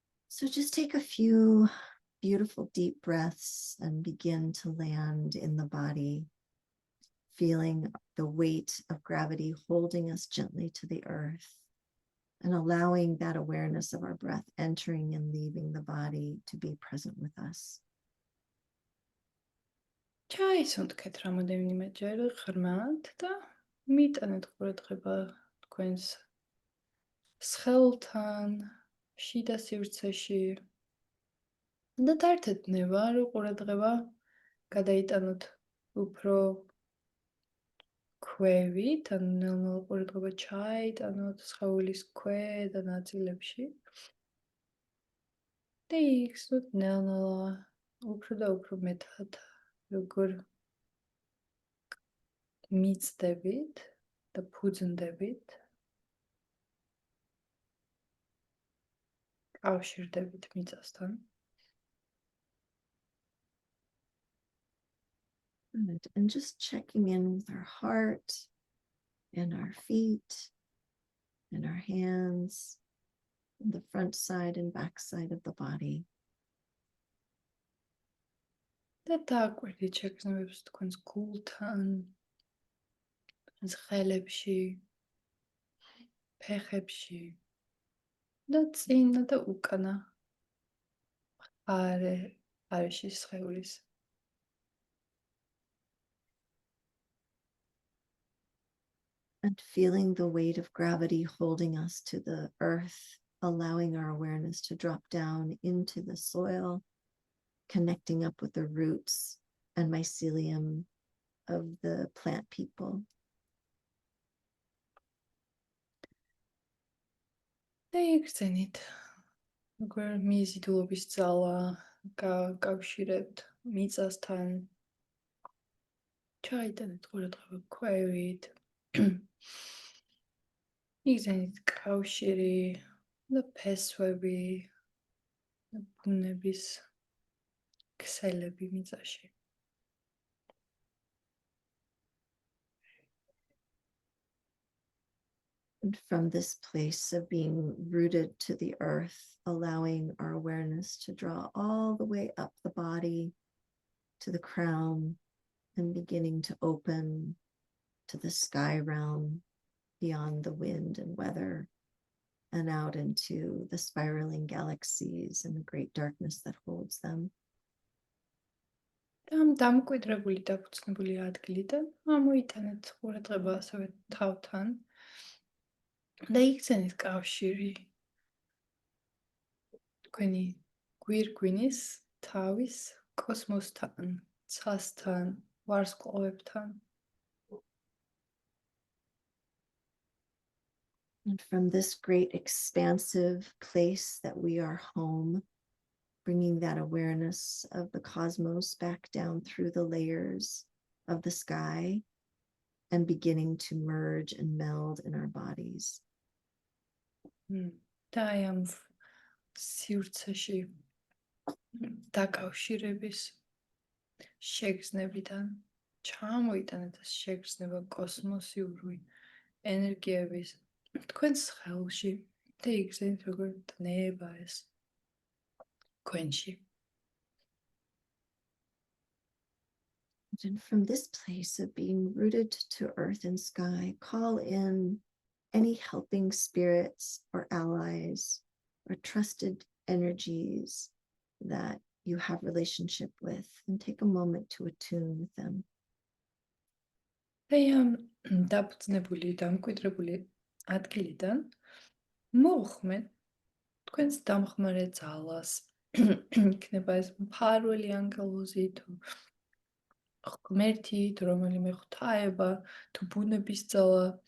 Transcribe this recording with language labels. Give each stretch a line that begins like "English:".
English: So just take a few beautiful deep breaths and begin to land in the body, feeling the weight of gravity holding us gently to the earth and allowing that awareness of our breath entering and leaving the body to be present with us.
Georgian: ჩაისუნთქეთ რამოდენიმეჯერ ღრმად და მიტანეთ ყურადღება თქვენს სხეულთან, შიდა სივრცეში და დართეთ ნება, რომ ყურადღება გადაიტანოთ უფრო ქვევით, ანუ ნელ-ნელა ყურადღება ჩაიტანოთ სხეულის ქვედა ნაწილებში და იხსნოთ ნელ-ნელა უფრო და უფრო მეტად, როგორ მიწდებით და ფუძნდებით, კავშირდებით მიწასთან.
English: And just checking in with our heart and our feet and our hands and the front side and back side of the body.
Georgian: და დააკვირდით შეგრძნებებს თქვენს გულთან, თქვენს ხელებში, ფეხებში და წინა და უკანა არეში სხეულის.
English: And feeling the weight of gravity holding us to the earth, allowing our awareness to drop down into the soil, connecting up with the roots and mycelium of the plant people.
Georgian: და იგრძენით, როგორ მიზიდულობის ძალა გაკავშირებთ მიწასთან, ჩაიტანეთ ყურადღება ქვევით, იგრძენით კავშირი და ფესვები და ბუნების ქსელები მიწაში.
English: And from this place of being rooted to the earth, allowing our awareness to draw all the way up the body, to the crown and beginning to open to the sky realm beyond the wind and weather and out into the spiraling galaxies and the great darkness that holds them.
Georgian: დამკვიდრებული დაფუძნებული ადგილიდან ამოიტანეთ ყურადღება ასევე თავთან და იგრძენით კავშირი თქვენი გვირგვინის, თავის, კოსმოსთან, ცასთან, ვარსკვლავებთან.
English: And from this great expansive place that we are home, bringing that awareness of the cosmos back down through the layers of the sky and beginning to merge and meld in our bodies.
Georgian: და აი ამ სივრცეში დაკავშირების შეგრძნებიდან ჩამოიტანეთ ეს შეგრძნება კოსმოსიური ენერგიების თქვენს ხელში და იგრძენით როგორ დნება ეს თქვენში.
English: And from this place of being rooted to earth and sky, call in any helping spirits or allies or trusted energies that you have relationship with and take a moment to attune with them.
Georgian: აი ამ დაფუძნებული, დამკვიდრებული ადგილიდან მოუხმეთ თქვენს დამხმარე ძალას. იქნება ეს მფარველი ანგელოზი თუ ღმერთი, თუ რომელიმე ღვთაება, თუ ბუნების ძალა.